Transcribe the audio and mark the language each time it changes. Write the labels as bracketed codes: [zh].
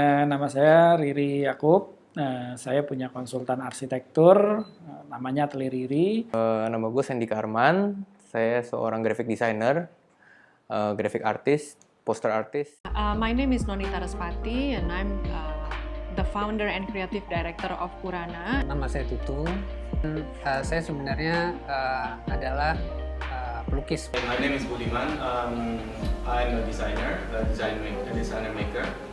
[id] Nama saya Riri Yakub. Saya punya konsultan arsitektur, namanya Atelier Riri. Nama gue Sandy Karman. Saya seorang graphic designer, graphic artist, poster artist. [en] My name is Nonita Respati, and I'm the founder and creative director of Purana. [id] Nama saya Tutu. Saya sebenarnya adalah pelukis. [en] My name is Budiman. I'm a designer, designer maker.